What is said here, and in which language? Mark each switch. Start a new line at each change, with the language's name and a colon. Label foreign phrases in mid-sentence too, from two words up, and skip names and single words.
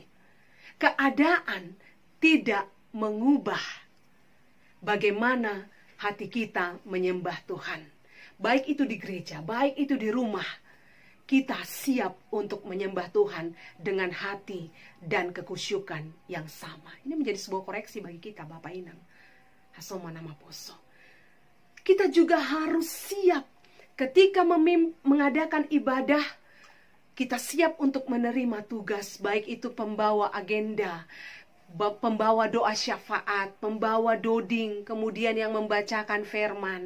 Indonesian: Keadaan tidak mengubah bagaimana hati kita menyembah Tuhan. Baik itu di gereja, baik itu di rumah. Kita siap untuk menyembah Tuhan dengan hati dan kekusyukan yang sama. Ini menjadi sebuah koreksi bagi kita, Bapak Inang.
Batak Simalungun: Hasoma nama poso.
Indonesian: Kita juga harus siap ketika mengadakan ibadah. Kita siap untuk menerima tugas, baik itu pembawa agenda, pembawa doa syafaat, pembawa doding, kemudian yang membacakan firman.